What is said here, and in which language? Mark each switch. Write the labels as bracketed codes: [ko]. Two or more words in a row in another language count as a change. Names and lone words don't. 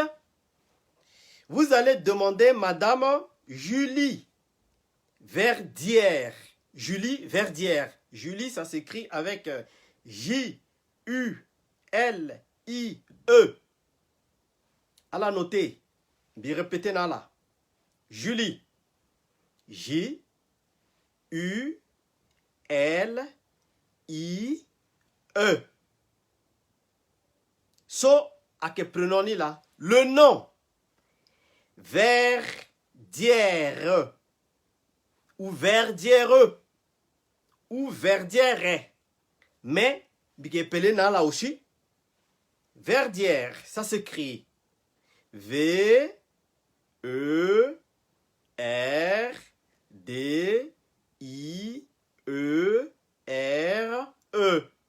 [fr] Vous allez demander Madame Julie Verdière. Julie Verdière. Julie, ça s'écrit avec J-U-L-I-E. À la noter. Bien répétez là. Julie. J-U-L-I-E. So, à que prenons là. Le nom. Verdière. Ou Verdière. Ou Verdière. Mais, bien là aussi. Verdière, ça s'écrit V-E-R-D-I-E-R-E.